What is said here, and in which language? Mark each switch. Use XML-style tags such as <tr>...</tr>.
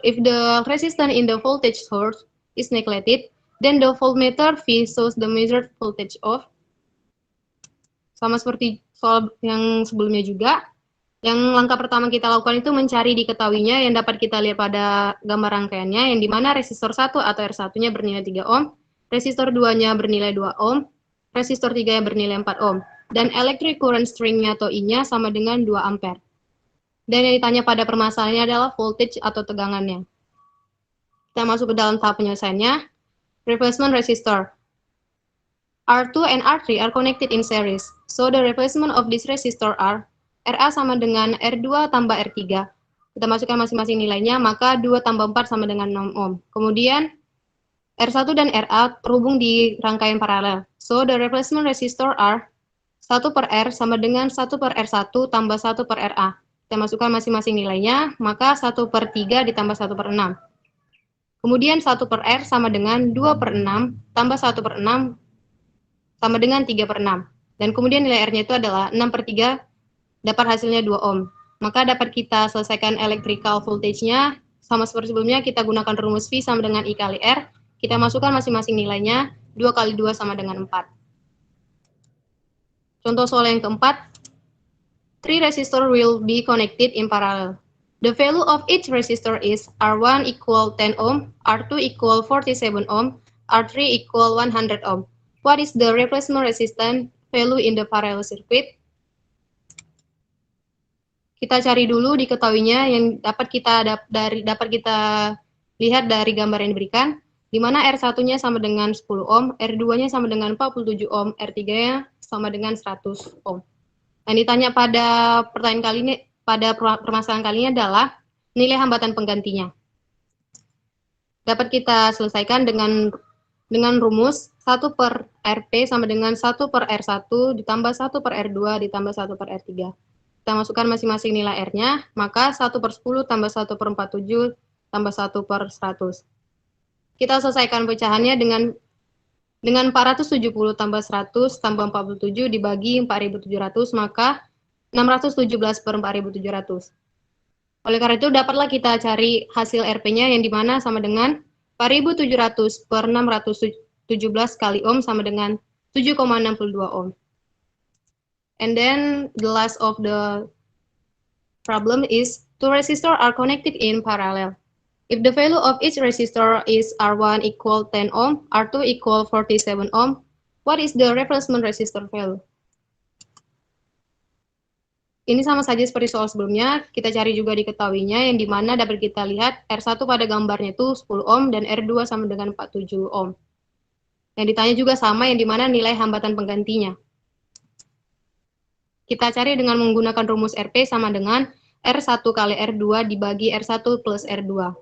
<en>If the resistance in the voltage source is neglected, then the voltmeter V shows the measured voltage of.</en> <id>Sama seperti soal yang sebelumnya juga, yang langkah pertama kita lakukan itu mencari diketahuinya yang dapat kita lihat pada gambar rangkaiannya, yang dimana resistor 1 atau R1-nya bernilai 3 ohm, resistor 2-nya bernilai 2 ohm, resistor 3-nya bernilai 4 ohm, dan electric current string-nya atau I-nya sama dengan 2 ampere. Dan yang ditanya pada permasalahannya adalah voltage atau tegangannya. Kita masuk ke dalam tahap penyelesaiannya.</id> <en>Replacement resistor. R2 and R3 are connected in series. So the replacement of this resistor are RA</en> <id>sama dengan R2 tambah R3. Kita masukkan masing-masing nilainya, maka 2 tambah 4 sama dengan 6 ohm. Kemudian R1 dan RA terhubung di rangkaian paralel.</id> <en>So the replacement resistor are</en> <id>1 per R sama dengan 1 per R1 tambah 1 per RA. Kita masukkan masing-masing nilainya, maka 1 per 3 ditambah 1 per 6. Kemudian 1 per R sama dengan 2 per 6 tambah 1 per 6 sama dengan 3 per 6. Dan kemudian nilai R-nya itu adalah 6 per 3, dapat hasilnya 2 ohm. Maka dapat kita selesaikan electrical voltage-nya, sama seperti sebelumnya kita gunakan rumus V sama dengan I kali R, kita masukkan masing-masing nilainya, 2 kali 2 sama dengan 4. Contoh soal yang keempat,</id> <en>3 resistor will be connected in parallel. The value of each resistor is R1 equal 10 ohm, R2 equal 47 ohm, R3 equal 100 ohm. What is the replacement resistance value in the parallel circuit?</en> <id>Kita cari dulu diketahuinya yang dapat kita lihat dari gambar yang diberikan, di mana R1-nya sama dengan 10 ohm, R2-nya sama dengan 47 ohm, R3-nya sama dengan 100 ohm. Yang ditanya pada pertanyaan kali ini, pada permasalahan kali ini adalah nilai hambatan penggantinya. Dapat kita selesaikan dengan rumus 1 1 per RP sama dengan 1 per R1 ditambah 1 per R2 ditambah 1 per R3. Kita masukkan masing-masing nilai R-nya, maka 1 per 10 tambah 1 per 47 tambah 1 per 100. Kita selesaikan pecahannya dengan 470 tambah 100 tambah 47 dibagi 4.700, maka 617 per 4.700. Oleh karena itu, dapatlah kita cari hasil RP-nya yang dimana sama dengan 4.700 per 617 kali ohm sama dengan 7,62 ohm.</id> <en>And then the last of the problem is two resistors are connected in parallel. If the value of each resistor is R1 equal 10 ohm, R2 equal 47 ohm, what is the replacement resistor value?</en> <id>Ini sama saja seperti soal sebelumnya, kita cari juga diketahuinya, yang dimana dapat kita lihat R1 pada gambarnya itu 10 ohm dan R2 sama dengan 47 ohm. Yang ditanya juga sama, yang dimana nilai hambatan penggantinya. Kita cari dengan menggunakan rumus RP sama dengan R1 kali R2 dibagi R1 plus R2.</id>